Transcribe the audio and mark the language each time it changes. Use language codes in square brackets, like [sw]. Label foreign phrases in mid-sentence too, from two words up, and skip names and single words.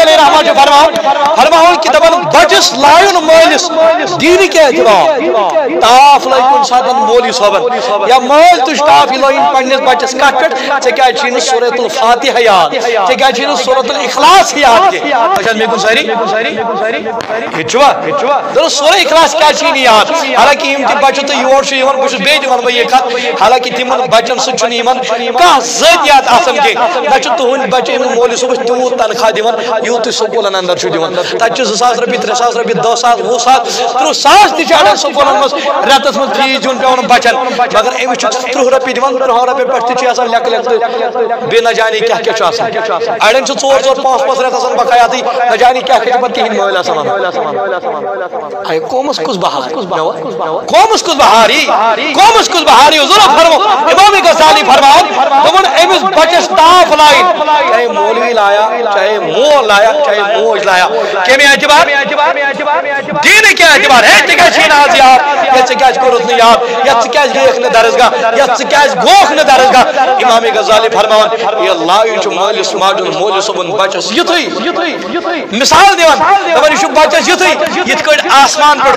[ks] علیہ رحمٰن چھُ فرماوان کہِ دپان بچس لایُن مٲلِس دیٖنٕکۍ اعتبار تاپھ لٲگۍ کُنہِ ساتہٕ مولوی صٲبن یا مٲلۍ تُج تاپھ یہِ لٲگِن پننِس بچس کتھ پٮ۪ٹھ ژےٚ کیٛازِ چھُے نہٕ سورۃ الفاتحہ یاد ژےٚ کیٛازِ چھُے نہٕ سورۃ الاخلاص یاد کینٛہہ سورہ اخلاص کیا چھ یاد حالانکہ یم تہ بچہ تو یور بہت بیٚیہِ تہِ ونہٕ یہ کتھ حالانکہ تمن بچن سۭتۍ چھُنہٕ یمن کانٛہہ ذٲتیات آسان کینٛہہ نہ چھُ تُہُنٛد بچہ أمِس مولوی صٲبس تیوٗت تنخواہ دِوان یوٗت تُہۍ سکوٗلن اندر چھُ دِوان تتہِ چھُ 2,000 رۄپیہِ 3,000 رۄپیہِ 10,000 20,000 30,000 تہِ چھِ اڑٮ۪ن سکوٗلن منٛز رٮ۪تس منٛز فیٖس دیُن پیٚوان بچن مگر أمِس چھُ 30 رۄپیہِ دِوان 30 رۄپیہِ پٮ۪ٹھ تہِ چھِ آسان لیٚکھٕ بیٚیہِ نہ جانے کیٛاہ کیٛاہ چھُ آسان اڑٮ۪ن چھُ 4-4 5-5 رٮ۪تھ آسان بقایاتٕے نہ جانے کیٛاہ کیٛاہ چھُ پتہٕ تِہنٛدۍ مٲلۍ آسان اے قومس کُس بہار قومس کُس بہار یی قومس کُس بہار یی ضرور فرمو امام غزالی فرماوان دوٚپُن أمِس بچس تاپھ لایِن چاہے مولوی لایا چاہے مول لایا چاہے موج لایا کمہِ اعتبار دیٖنٕکۍ اعتبار ہے ژےٚ کیٛازِ چھُے نہٕ آز یاد یا ژےٚ کیٛازِ کوٚرُتھ نہٕ یاد یا ژٕ کیٛازِ گٔیَکھ نہٕ درسگاہ یا ژٕ کیٛازِ گوکھ نہٕ درسگاہ امام غزالی فرماوان یہِ لایُن چھُ مٲلِس ماجہِ مولوی صٲبُن بچس یُتھُے مثال دِوان دپان یہِ چھُ بچس یُتھُے یِتھ کٔٹھۍ آسمان پٮ۪ٹھ